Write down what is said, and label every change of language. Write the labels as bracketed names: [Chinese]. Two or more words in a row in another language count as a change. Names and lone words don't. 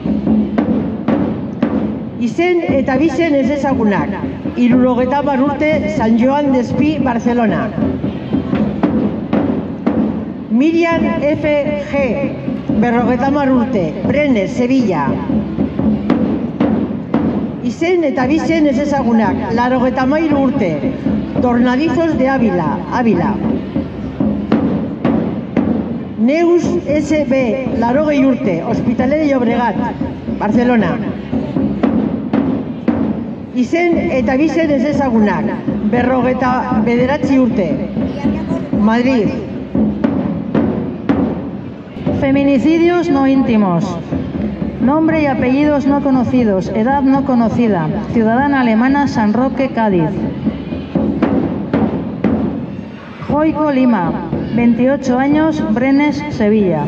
[Basque] Izen eta Abisen ezezagunak, 70 urte, San Joan d'Espí, Barcelona. Miriam F.G., 50 urte, Brenes, Sevilla. Izen eta Abisen ezezagunak, 83 urte, Tornadizos de Ávila, Ávila. Neus S.B., 80 urte, Hospitalet de Llobregat, Barcelona. Izen eta Abisen ezezagunak, 59 urte, Madrid. [Spanish] Feminicidios no íntimos. Nombre y apellidos no conocidos, edad no conocida, ciudadana alemana, San Roque, Cádiz. Joico Lima, 28 años, Brenes, Sevilla.